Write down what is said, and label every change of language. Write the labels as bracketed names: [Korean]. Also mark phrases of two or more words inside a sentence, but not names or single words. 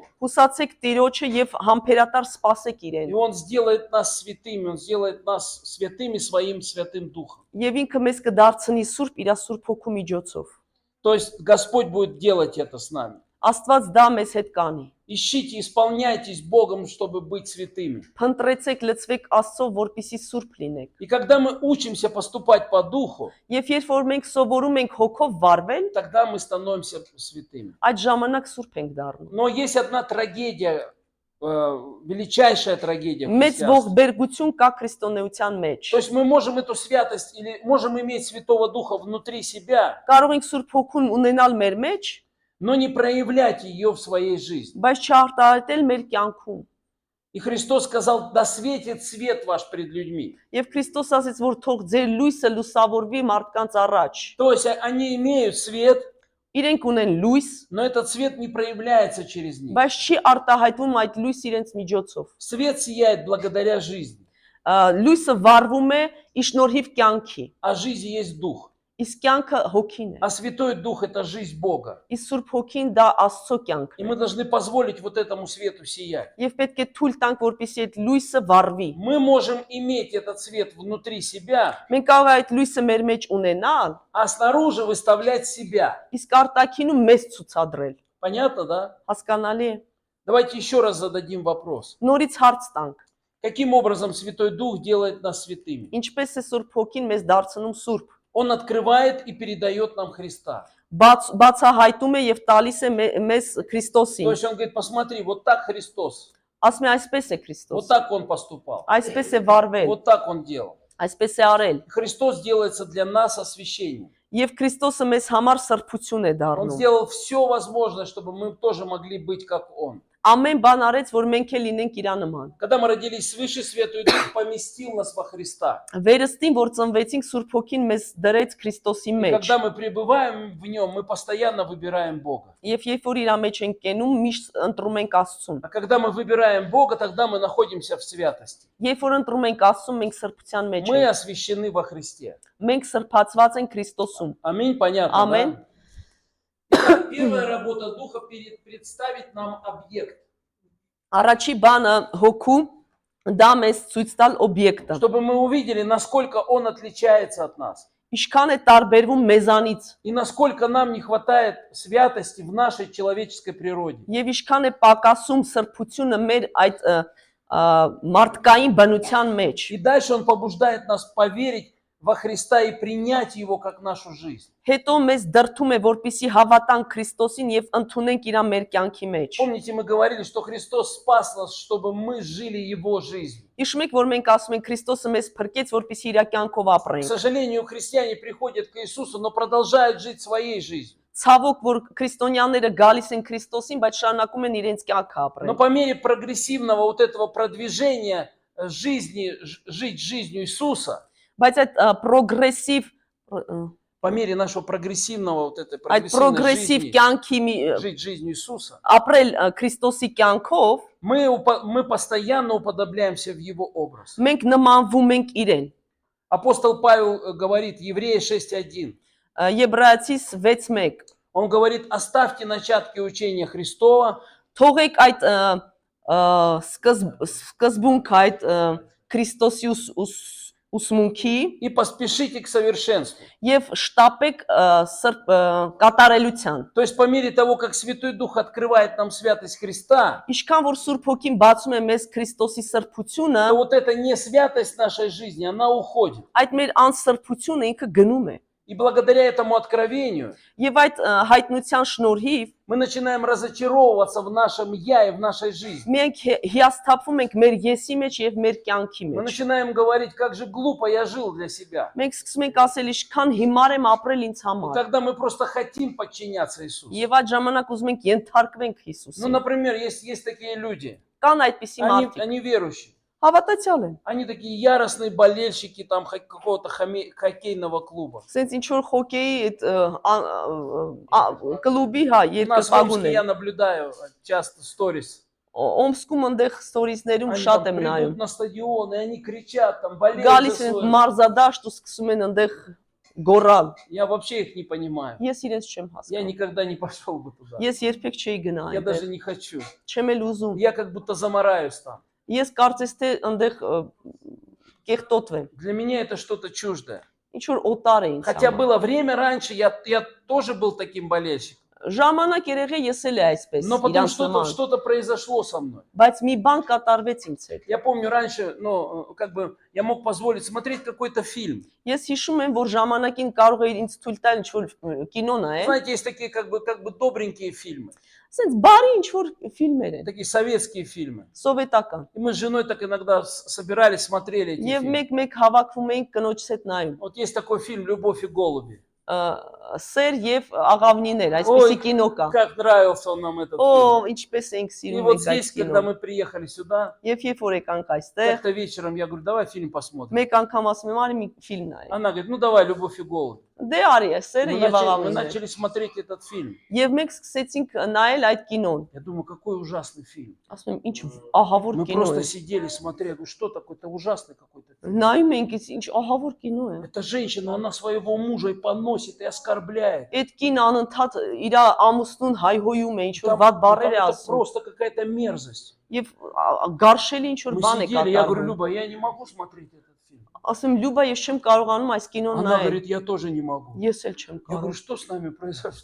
[Armenian] հուսացեք Տիրոջը եւ համբերատար սպասեք [Russian] И [Armenian] իրեն։ [Russian] Он сделает нас святыми, Он сделает нас святыми своим Святым Духом. [Armenian] Եվ ինքը մեզ կդարձնի սուրբ իր Սուրբ Հոգու միջոցով։ [Russian] То есть Господь будет делать это с нами. [Armenian] Աստված դա մեզ հետ կանի։ [Russian] Ищите, исполняйтесь Богом, чтобы быть святыми. [Armenian] Փնտրեցեք, լցվեք Աստծո, որպեսզի սուրբ լինեք։ [Russian] И когда мы учимся поступать по Духу, [Armenian] Եվ երբ որ մենք սովորում ենք հոգով վարվել, [Russian] тогда мы становимся святыми. [Armenian] այդ ժամանակ սուրբ ենք дառնում։ [Russian] Но есть одна трагедия, величайшая трагедия в [Armenian] Մեծ [Russian] христианстве. [Armenian] ողբերգություն կա քրիստոնեության մեջ։ [Russian] То есть мы можем эту святость или можем иметь Святого Духа внутри себя, [Armenian] Կարող ենք Սուրբ Հոգուն ունենալ մեր մեջ, [Russian] но не проявлять ее в своей жизни. [Armenian] բայց չարտահայտել մեր կյանքում։ [Russian] И Христос сказал: да светит свет ваш пред людьми. [Armenian] Եվ Քրիստոս ասաց, որ թող ձեր լույսը լուսավորվի մարդկանց առաջ։ [Russian] То есть они имеют свет, [Armenian] Իրենք ունեն լույս, [Russian] но этот свет не проявляется через них. [Armenian] բայց չի արտահայտվում այդ լույս իրենց միջոցով։ [Russian] Свет сияет благодаря жизни, [Armenian] Լույսը վառվում է ի շնորհիվ կյանքի, [Russian] а жизнь есть дух. [Armenian] Իսկ կյանքը հոգին է։ [Russian] А Святой Дух – это жизнь Бога. [Armenian] Իսկ Սուրբ Հոգին դա Աստծո [Russian] И [Armenian] կյանքն է։ [Russian] мы должны позволить вот этому свету сиять. [Armenian] Եվ պետք է թույլ տանք, որպեսզի այդ լույսը վառվի։ [Russian] Мы можем иметь этот свет внутри себя, [Armenian] Մենք կարող ենք այդ լույսը մեր մեջ ունենալ, [Russian] а снаружи выставлять себя. [Armenian] իսկ արտաքինում մեզ ցուցադրել։ [Russian] Понятно, да? [Armenian] Հասկանալի է։ [Russian] Давайте еще раз зададим вопрос. [Armenian] Նորից հարց տանք. [Russian] Каким образом Святой Дух делает нас святыми? [Armenian] Ինչպես է Սուրբ Հոգին մեզ դարձնում սուրբ։ [Russian] Он открывает и передает нам Христа. [Armenian] Բացահայտում է եւ տալիս է մեզ [Russian] То [Armenian] Քրիստոսին։ [Russian] есть он говорит, посмотри, вот так Христос, [Armenian] Ասում է այսպես է [Russian] вот [Armenian] Քրիստոս։ [Russian] так он поступал, [Armenian] Այսպես է վարվել, [Russian] вот так он делал. [Armenian] այսպես է արել։ [Russian] Христос делается для нас освящением. [Armenian] Եվ Քրիստոսը մեզ համար սրբություն է [Russian] Он [Armenian] դառնում։ [Russian] сделал все возможное, чтобы мы тоже могли быть как Он. [Armenian] Ամեն բան արեց, որ մենք էլ լինենք իր նման։ [Russian] Когда мы родились свыше, Святой Дух поместил нас во Христа. [Armenian] Վերստին, որ ծնվեցինք, Սուրբ Հոգին մեզ դրեց Քրիստոսի [Russian] И [Armenian] մեջ։ [Russian] когда мы пребываем в Нем, мы постоянно выбираем Бога. [Armenian] Եվ երբ որ իր մեջ ենք կենում, միշտ ընտրում ենք Աստծուն։ [Russian] А когда мы выбираем Бога, тогда мы находимся в святости. [Armenian] Երբ որ ընտրում ենք Աստծուն, մենք сրբության մեջ [Russian] Мы [Armenian] ենք։ [Russian] освящены во Христе. [Armenian] Մենք սրբացված ենք Քրիստոսում։ [Russian] Аминь, понятно, Аминь. да? Итак, первая работа Духа – представить нам объект, [Armenian] Առաջի բանը հոգու դա մեզ ցույց տալ օբյեկտը։ [Russian] чтобы мы увидели, насколько Он отличается от нас. [Armenian] Ինչքան է տարբերվում մեզանից [Russian] И насколько нам не хватает святости в нашей человеческой природе. [Armenian] եւ ինչքան է պակասում սրբությունը մեր այդ մարդկային բնության մեջ։ [Russian] И дальше Он побуждает нас поверить во Христа и принять Его как нашу жизнь. [Armenian] Հետո մեզ դրթում է, որպեսի հավատանք Քրիստոսին եւ ընդունենք իր մեր կյանքի մեջ։ [Russian] Помните, мы говорили, что Христос спас нас, чтобы мы жили Его жизнью. [Armenian] Հիշում եք, որ մենք ասում ենք Քրիստոսը մեզ փրկեց, որպեսի իր կյանքով [Russian] К [Armenian] ապրենք։ [Russian] сожалению, христиане приходят к Иисусу, но продолжают жить своей жизнью. [Armenian] Ցավոք, որ քրիստոնյաները գալիս են Քրիստոսին, բայց շարունակում են իրենց кյանքը [Russian] Но [Armenian] ապրել։ [Russian] по мере прогрессивного вот этого продвижения жизни, жить жизнью Иисуса, [Armenian] Բայց այդ պրոգրեսիվ [Russian] по мере нашего прогрессивного вот этой [Armenian] այդ [Russian] прогрессивной [Armenian] պրոգրեսիվ [Russian] жизни, [Armenian] կյանքի [Russian] жить жизнью Иисуса, [Armenian] ապրել Քրիստոսի կյանքով, [Russian] мы постоянно уподобляемся в Его образ. [Armenian] մենք նմանվում ենք իրեն։ [Russian] Апостол Павел говорит, Евреи 6:1, [Armenian] Եբրայեցիս 6:1 [Russian] он говорит, оставьте начатки учения Христова, [Armenian] Թողեք այդ սկզբունքը այդ Քրիստոսի ուսմունքի [Russian] и поспешите к совершенству. [Armenian] եւ շտապեք կատարելության։ [Russian] То есть по мере того, как Святой Дух открывает нам святость Христа, [Armenian] Ինչքան որ Սուրբ Հոգին բացում է մեզ Քրիստոսի սրբությունը, [Russian] то вот эта несвятость нашей жизни, она уходит. [Armenian] այդ մեր անսրբությունը ինքը գնում է։ [Russian] И благодаря этому откровению [Armenian] Եվ այդ հայտնության շնորհիվ [Russian] мы начинаем разочаровываться в нашем «я» и в нашей жизни. [Armenian] մենք հիասթափվում ենք մեր եսի մեջ եւ մեր կյանքի [Russian] Мы [Armenian] մեջ։ [Russian] начинаем говорить, как же глупо я жил для себя. [Armenian] Մենք սկսում ենք ասել, ինչքան հիմար եմ ապրել ինձ [Russian] И [Armenian] համար։ [Russian] когда мы просто хотим подчиняться Иисусу. [Armenian] Եվ այդ ժամանակ ուզում ենք ենթարկվենք [Russian] Ну, [Armenian] Հիսուսին։ [Russian] например, есть такие люди, [Armenian] Կան այդպիսի մարդիկ, [Russian] они верующие. [Armenian] հավատացյալ են։ [Russian] Они такие яростные болельщики там какого-то хоккейного клуба. [Armenian] Սենց ինչ որ խոկեի այդ կլուբի հա [Russian] У нас в [Armenian] երկրպագուն [Russian] Омске [Armenian] են։ [Russian] я наблюдаю часто сторис. [Armenian] Օմսկում այնտեղ ստորիզներում [Russian] Они [Armenian] շատ [Russian] там [Armenian] եմ [Russian] придут [Armenian] նայում։ [Russian] на стадион, и они кричат, там болеют [Armenian] Գալիս [Russian] за [Armenian] են [Russian] свой. [Armenian] մարզադաշտ ու սկսում են այնտեղ գոռալ։ [Russian] Я вообще их не понимаю. [Armenian] Ես իրենց չեմ [Russian] Я [Armenian] հասկանում։ [Russian] никогда не пошел бы туда. [Armenian] Ես երբեք չէի գնա [Russian] Я даже [Armenian] այնտեղ։ [Russian] не хочу. [Armenian] Չեմ էլ ուզում։ [Russian] Я как будто замараюсь там. [Armenian] Ես կարծես թե այնտեղ կեղտոտվեմ։ [Russian] Для меня это что-то чуждое. [Armenian] Ինչ որ օտար է ինձ [Russian] Хотя [Armenian] համար։ [Russian] было время раньше, я тоже был таким болельщиком. [Armenian] Ժամանակ երեղի ես էլ է այսպես [Russian] Но потом [Armenian] իրանց նման։ [Russian] что-то произошло со мной. [Armenian] Բայց մի բան կատարվեց ինձ հետ։ [Russian] Я помню раньше, ну, как бы я мог позволить смотреть какой-то фильм. [Armenian] Ես հիշում եմ, որ ժամանակին կարող էի ինձ թույլ տալ ինչ որ կինո նայել։ [Russian] Знаете, есть такие как бы добренькие фильмы, [Armenian] Սենց բարի ինչ որ ֆիլմեր են, [Russian] такие советские фильмы. [Armenian] սովետական։ [Russian] И мы с женой так иногда собирались, смотрели эти [Armenian] Եվ [Russian] фильмы. [Armenian] մեկ-մեկ հավաքվում էինք կնոջս հետ նայում։ [Russian] Вот есть такой фильм «Любовь и голуби». [Armenian] Սեր եւ աղավնիներ, [Russian] Ой, [Armenian] այսպեսի կինո կա։ [Russian] как нравился он нам этот фильм. [Armenian] Օ, ինչպես ենք [Russian] И [Armenian] սիրում [Russian] вот [Armenian] ենք այդ [Russian] здесь, когда [Armenian] կինոն։ [Russian] мы приехали сюда, [Armenian] Եվ երբ որ եկանք այստեղ, [Russian] как-то вечером я говорю, давай фильм посмотрим. [Armenian] մեկ անգամ ասում եմ, արի մի ֆիլմ նայենք։ [Russian] Она говорит, ну давай «Любовь и голуби». [Armenian] Դե արի է, սերը [Russian] Мы [Armenian] եւ [Russian] мы [Armenian] աղավնիներ։ [Russian] начали смотреть этот фильм. [Armenian] Եվ մենք սկսեցինք նայել այդ կինոն։ [Russian] Я думаю, какой ужасный фильм. [Armenian] Ասում եմ, ինչ ահավոր [Russian] Мы [Armenian] կինո [Russian] просто [Armenian] է։ [Russian] сидели, смотрели. Я говорю, что такое? Это ужасный какой-то фильм. [Armenian] Նայում ենք, ինչ ահավոր կինո է։ [Russian] Эта женщина, она своего мужа и поносит, и оскорбляет. [Armenian] Այդ կին անընդհատ իր ամուսնուն հայհոյում է, ինչ որ [Russian] Там, [Armenian] վատ [Russian] там [Armenian] բառեր է [Russian] это [Armenian] ասում։ [Russian] просто какая-то мерзость. [Armenian] Եվ գարշելի ինչ որ [Russian] Мы [Armenian] բան է [Russian] сидели, я говорю, [Armenian] կատարվում։ [Russian] Люба, я не могу смотреть этот фильм. [Armenian] Ասում Լյուբա, ես չեմ կարողանում այս կինոն [Russian] Она [Armenian] նայել։ [Russian] говорит, я тоже не могу. [Armenian] Ես էլ չեմ [Russian] Я говорю, [Armenian] կարող։ [Russian] что с нами произошло?